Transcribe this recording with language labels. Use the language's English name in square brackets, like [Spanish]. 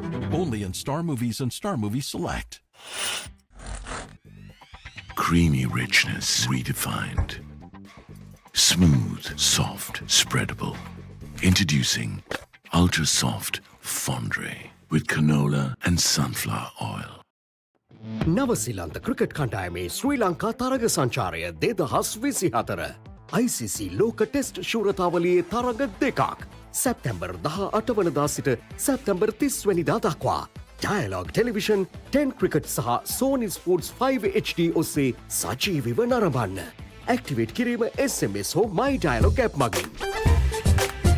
[English] Only in Star Movies and Star Movies Select. Creamy richness redefined. Smooth, soft, spreadable. Introducing Ultra Soft Fondue with canola and sunflower oil. [Sinhala] නවසිලන්ත cricket කණ්ඩායමේ ශ්‍රී ලංකා තරග සංචාරය 2024 ICC ලෝක test ශූරතාවලියේ තරග දෙකක් සැප්තැම්බර් 18 වනදා සිට සැප්තැම්බර් 30 වැනිදා දක්වා Dialog Television 10 ක්‍රිකට් සහ Sony Sports 5 HD ඔස්සේ සජීවීව නරඹන්න. ඇක්ටිවේට් කිරීම SMS හෝ My Dialog app මගින්.